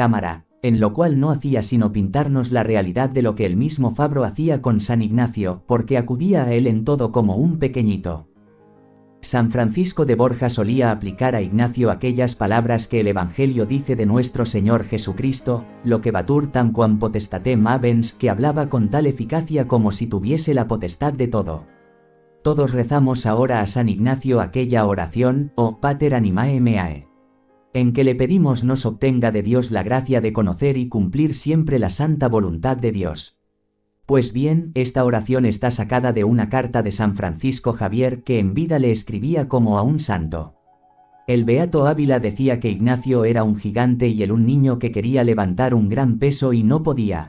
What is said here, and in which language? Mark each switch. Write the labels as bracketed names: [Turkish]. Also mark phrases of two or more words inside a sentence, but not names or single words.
[Spanish] Cámara, en lo cual no hacía sino pintarnos la realidad de lo que el mismo Fabro hacía con San Ignacio, porque acudía a él en todo como un pequeñito. San Francisco de Borja solía aplicar a Ignacio aquellas palabras que el Evangelio dice de nuestro Señor Jesucristo, [Latin] lo que batur tamquam potestatem habens, [Spanish] que hablaba con tal eficacia como si tuviese la potestad de todo. Todos rezamos ahora a San Ignacio aquella oración, [Latin] o Pater animae meae, [Spanish] en que le pedimos nos obtenga de Dios la gracia de conocer y cumplir siempre la santa voluntad de Dios. Pues bien, esta oración está sacada de una carta de San Francisco Javier que en vida le escribía como a un santo. El beato Ávila decía que Ignacio era un gigante y él un niño que quería levantar un gran peso y no podía.